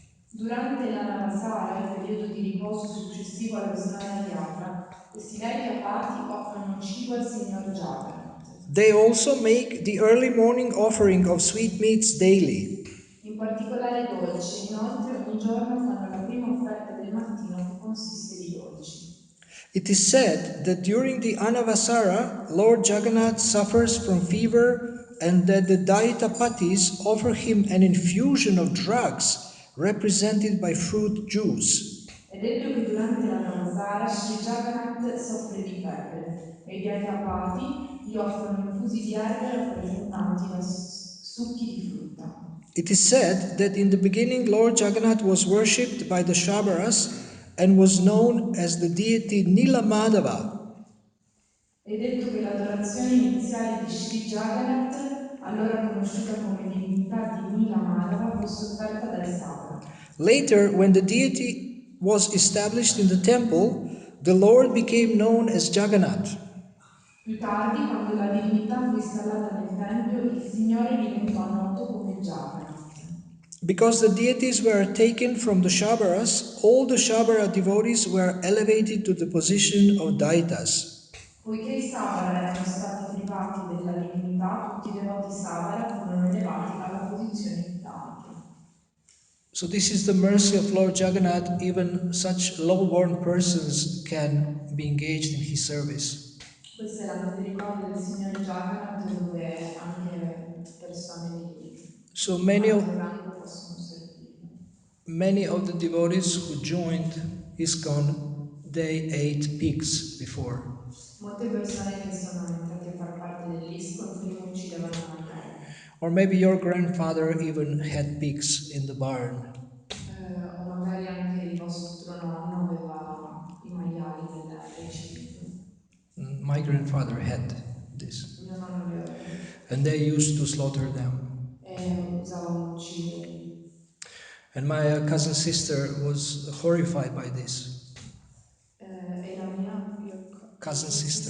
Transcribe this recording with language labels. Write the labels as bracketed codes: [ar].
[it] Durante l'Anavasara, il periodo di riposo successivo allo Snana Yatra, questi Daitya Pati offrono cibo al Signor Jagannath. [en] They also make the early morning offering of sweetmeats daily. [it] In particolare dolci, inoltre ogni giorno fanno la prima offerta del mattino che consiste di dolci. [en] It is said that during the Anavasara, Lord Jagannath suffers from fever and that the Daitapatis offer him an infusion of drugs represented by fruit juice. [it] È detto che durante la Navasara Sri Jagannath soffre di febbre e i Dhyatapati gli offrono infusi di erbe rappresentanti da succhi di frutta. [en] It is said that in the beginning Lord Jagannath was worshipped by the Shabaras and was known as the deity Nilamadava. [it] È detto che l'adorazione iniziale di Sri Jagannath, allora conosciuta come divinità di Nila Madhava, fosse offerta dai Sabara. [en] Later, when the deity was established in the temple, the Lord became known as Jagannath. [it] Più tardi, quando la divinità fu installata nel Tempio, il Signore diventò noto come Jagannath. [en] Because the deities were taken from the Shabaras, all the Shabara devotees were elevated to the position of Daitas. [it] Poiché i Sabara erano stati privati della divinità, tutti i devoti Sabara furono elevati alla posizione di Daitya. [en] So this is the mercy of Lord Jagannath, even such low-born persons can be engaged in his service. [it] Questa è la misericordia del Signore Jagannath, dove anche persone di [en] So many [it] alto [en] of, [it] rango possono servirlo. [en] many of the devotees who joined ISKCON, they ate pigs before. [it] Molte persone che sono entrate a far parte dell'ISKCON prima uccidevano maiali. [en] Or maybe your grandfather even had pigs in the barn. [it] O magari anche il vostro nonno aveva i maiali nel recinto. [en] My grandfather had this. [it] Mio nonno li aveva [en] And they used to slaughter them. [it] e usavano ucciderli. [en] And my cousin sister was horrified by this. [it] E la mia [en] Cousin sister.